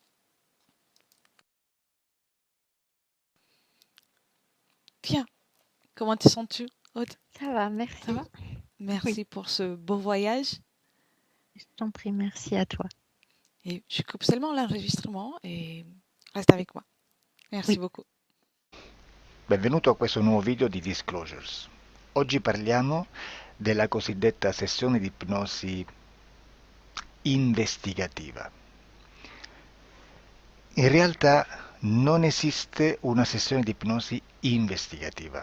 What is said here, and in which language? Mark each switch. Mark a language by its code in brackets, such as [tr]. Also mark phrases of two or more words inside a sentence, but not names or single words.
[fr] Bien. Comment te sens-tu, Aude? Ça va, merci. Ça va? Merci pour ce beau voyage. Je t'en prie, merci à toi. Et je coupe seulement l'enregistrement et reste avec moi. Merci beaucoup. [it] Benvenuto a questo nuovo video di Disclosures. Oggi parliamo della cosiddetta sessione di ipnosi investigativa. In realtà non esiste una sessione di ipnosi investigativa.